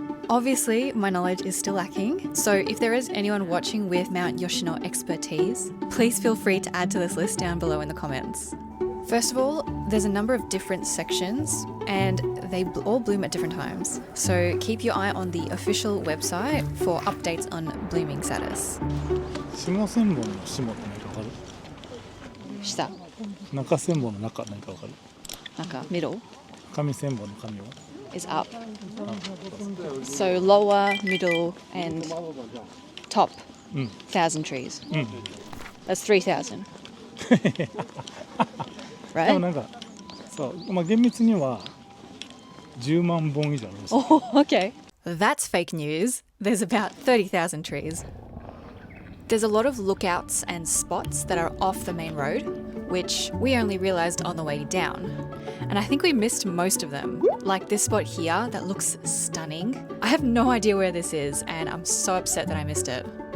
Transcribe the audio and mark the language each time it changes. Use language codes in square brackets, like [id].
[en] Obviously, my knowledge is still lacking, so if there is anyone watching with Mt Yoshino expertise, please feel free to add to this list down below in the comments. First of all, there's a number of different sections and they all bloom at different times. So keep your eye on the official website for updates on blooming status. [ja] 下千本の下って何かわかる？下。中千本の中何かわかる？中 middle 上千本の上は [en] is up. So lower, middle, and top 1,000 trees. That's 3,000. [ja] でも [en] Right? [ja] なんかそうまあ厳密には10万本以上あるんですよ。 [en] Oh, okay. That's fake news. There's about 30,000 trees. There's a lot of lookouts and spots that are off the main road, which we only realised on the way down. And I think we missed most of them. Like this spot here that looks stunning. I have no idea where this is and I'm so upset that I missed it.